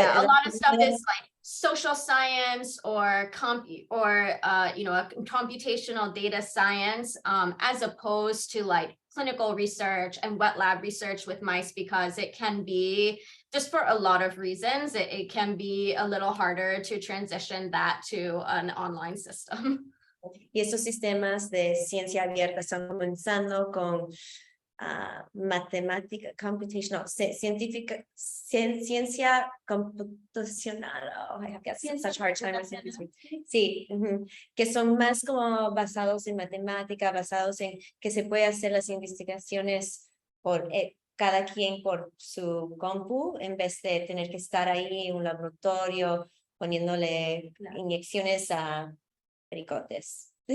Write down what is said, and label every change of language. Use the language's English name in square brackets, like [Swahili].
[English] a lot of stuff is like social science or computational data science, as opposed to like clinical research and wet lab research with mice, because it can be, just for a lot of reasons, it can be a little harder to transition that to an online system. [Spanish] Y estos sistemas de ciencia abierta están comenzando con matemática, computational, ciencia computacional. [English] Oh, I have such a hard time with this. [Spanish] Sí, que son más como basados en matemática, basados en que se puede hacer las investigaciones por cada quien por su compu, en vez de tener que estar ahí en un laboratorio poniéndole inyecciones a pericotes.